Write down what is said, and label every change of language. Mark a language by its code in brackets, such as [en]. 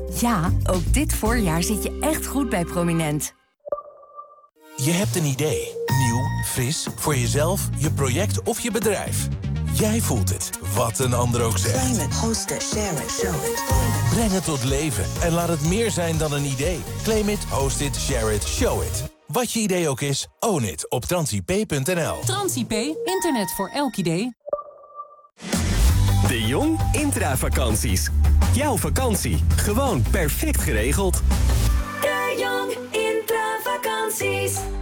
[nl] Ja, ook dit voorjaar zit je echt goed bij Prominent. Je hebt een idee. Nieuw, fris, voor jezelf, je project of je bedrijf. Jij voelt het, wat een ander ook zegt. Zijn het, hosten, [en] share it, show it. [nl] Breng het tot leven en laat het meer zijn dan een idee. [en] Claim it, host it, share it, show it. [nl] Wat je idee ook is, [en] own it [nl] op transip.nl. Transip, internet voor elk idee. De Jong Intravakanties. Jouw vakantie. Gewoon perfect geregeld. De Jong Intravakanties.